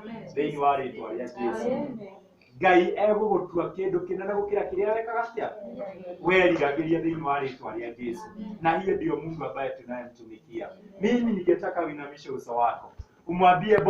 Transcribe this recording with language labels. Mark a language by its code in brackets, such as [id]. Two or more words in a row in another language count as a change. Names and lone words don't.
[ki] Thĩinĩ wa rĩĩtwa rĩa Jesu. Ngai egũgũtua kĩndũ kĩnene gũkĩra kĩrĩa wekaga atĩa weriragĩria thĩinĩ wa rĩĩtwa rĩa Jesu. [sw] Na hiyo ndio Mungu ambaye tunayemtumikia. Mimi ningetaka uinamishe uso wako umwambie